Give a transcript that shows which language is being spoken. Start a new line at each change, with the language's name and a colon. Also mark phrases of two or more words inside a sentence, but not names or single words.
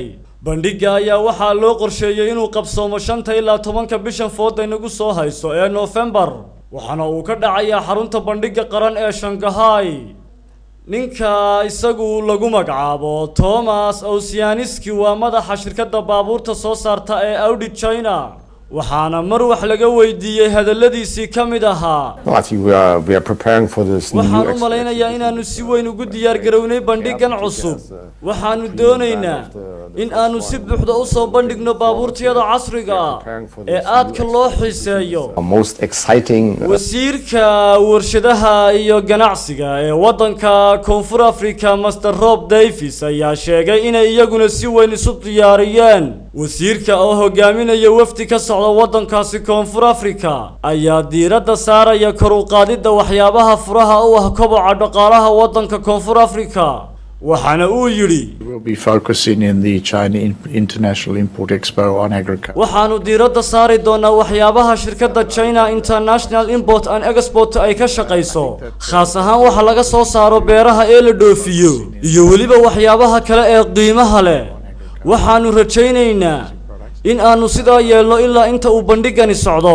Somali: bandhigga ayaa waxaa loo qorsheeyay inuu qabsoomo 5 ilaa 10 bishan fooda inagu soo hayso ee November, waxaana uu ka dhacayaa xarunta bandhigga qaran ee Shanghai. ninka isagu lagu magacaabo Thomas Osianiski waa madaxa shirkadda baabuurta soo saarta ee Audi China, waxaana mar wax laga weydiiyay hadaladiisii ka mid ahaa
English: we are preparing for this new
Somali: waxaan u maleynayaa inaanu si weyn ugu diyaar garownay bandhiggan cusub. waxaanu doonaynaa in aanu si buuxda u soo bandhigno baabuurtayada casriga ah ee aadka loo xiiseeyo.
English: most exciting
Somali: wasiirka warshadaha iyo ganacsiga ee waddanka Koonfur Afrika Mr. Rob Davis ayaa sheegay inay iyaguna si weyn isu diyaariyeen. wasiirka oo hogaaminaya wafdi ka socda waddankaasi Koonfur Afrika ayaa diiradda saaraya kor u qaadidda waxyaabaha furaha u ah koboca dhaqaalaha waddanka Koonfur Afrika, waxaana uu yidhi
English: we'll be focusing in the China International Import Expo on agriculture.
Somali: waxaanu diiradda saari doonaa waxyaabaha shirkadda China International Import and Export ay ka shaqeyso, khaas ahaan waxa laga soo saaro beeraha ee la dhoofiyo iyo waliba waxyaabaha kale ee qiimaha leh. waxaanu rajaynaynaa in aanu sidaa yeelno ilaa inta uu bandhiggani socdo.